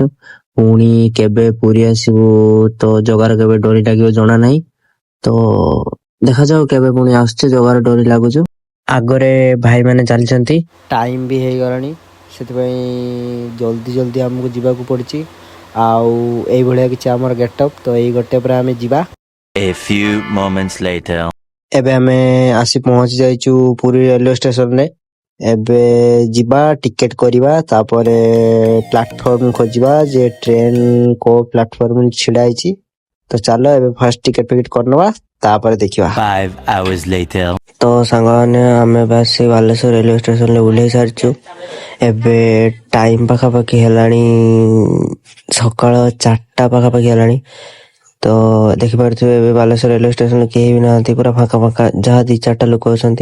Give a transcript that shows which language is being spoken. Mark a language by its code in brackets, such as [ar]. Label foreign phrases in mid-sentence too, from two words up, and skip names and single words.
[or] ପୁଣି କେବେ ପୁରୀ ଆସିବୁ ତ ଜଗାର କେବେ ଡୋରି ଲାଗିବ ଜଣା ନାହିଁ। ତ ଦେଖାଯାଉ କେବେ ପୁଣି ଆସୁଛେ, ଜଗାର ଡୋରି ଲାଗୁଛୁ। ଆଗରେ ଭାଇମାନେ ଚାଲିଛନ୍ତି, ଟାଇମ ବି ହେଇଗଲାଣି, ସେଥିପାଇଁ ଜଲ୍ଦି ଜଲ୍ଦି ଆମକୁ ଯିବାକୁ ପଡୁଛି। ଆଉ ଏଇଭଳିଆ କିଛି ଆମର ଗେଟଅପ୍। ତ ଏଇ ଗେଟଅପ୍ରେ ଆମେ ଯିବା। [en] A few moments later. [or] ଏବେ ଆମେ ଆସି ପହଞ୍ଚି ଯାଇଛୁ ପୁରୀ ରେଲୱେ ଷ୍ଟେସନରେ। ଏବେ ଯିବା ଟିକେଟ କରିବା, ତାପରେ ପ୍ଲାଟଫର୍ମ ଖୋଜିବା ଯେ ଟ୍ରେନ କୋଉ ପ୍ଲାଟଫର୍ମ ଛିଡା ହେଇଛି। ତ ଚାଲ ଏବେ [en] first ticket [or] ଫିକେଟ କରିନେବା, ତାପରେ ଦେଖିବା। [en] 5 hours later. [or] ତ ସାଙ୍ଗମାନେ ଆମେ ଏବେ ଆସି ବାଲେଶ୍ୱର ରେଲୱେ ଷ୍ଟେସନରେ ଓହ୍ଲେଇ ସାରିଛୁ। ଏବେ ଟାଇମ ପାଖାପାଖି ହେଲାଣି ସକାଳ 4ଟା ପାଖାପାଖି ହେଲାଣି। ତ ଦେଖିପାରୁଥିବେ ଏବେ ବାଲେଶ୍ୱର ରେଲୱେ ଷ୍ଟେସନରେ କେହି ବି ନାହାନ୍ତି, ପୁରା ଫାଙ୍କା ଫାଙ୍କା, ଯାହା 2-4ଟା ଲୋକ ଅଛନ୍ତି।